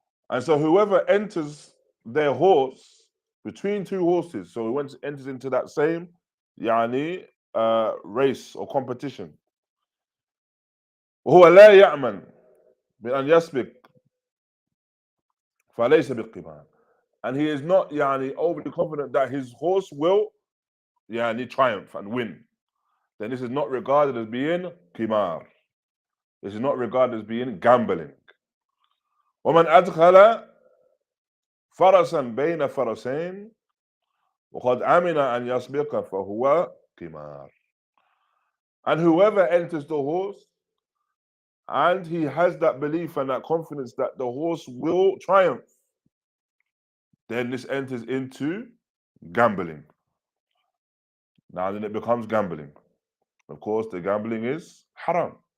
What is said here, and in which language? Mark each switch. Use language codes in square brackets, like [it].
[en] And so whoever enters their horse between two horses, so he enters into that same race or competition, [ar] وهو لا يأمن بأن يسبق فليس بالقمار, [en] and he is not overly confident that his horse will triumph and win, then this is not regarded as being qimar. This is not regarded as being gambling. [ar] ومن أدخل فرسا بين فرسين وقد أمن أن يسبق فهو قمار. [en] And whoever enters the horse and he has that belief and that confidence that the horse will triumph, then this enters into gambling. Now then it becomes gambling. Of course, the gambling is haram.